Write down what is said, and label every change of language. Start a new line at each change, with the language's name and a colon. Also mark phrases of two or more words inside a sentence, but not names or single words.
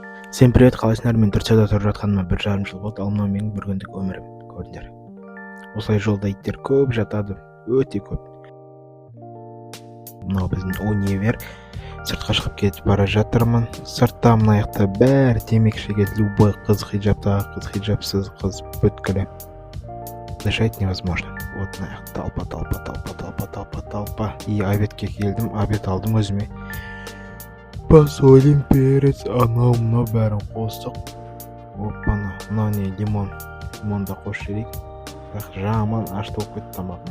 Russian: Всем привет,
Kazakh: қалайсыңдар? Мен Турцияда тұрып жатқаныма 1,5 жыл болды, ал мынау менің бір күндік өмірім. Көрдіңдер. Осылай жолда иттер көп жатады, өте көп. Мынау біздің универ. Сыртқа шығып кетіп бара жатырмын. Сыртта мына жақта бәрі темекі шегеді. Любой қыз хиджаптағы, қыз хиджапсыз, қыз бүткілі.
Russian: Дышать невозможно. Вот
Kazakh: мына жақта
Russian: толпа.
Kazakh: И обедке келдім, обед алдым өзіме.
Russian: Посолим, перец,
Kazakh: анау мынау бәрін қостық. Оппана, мынау не, лимон. Лимонда қосып жейік. Бірақ жаман ашты болып кетті тамағым.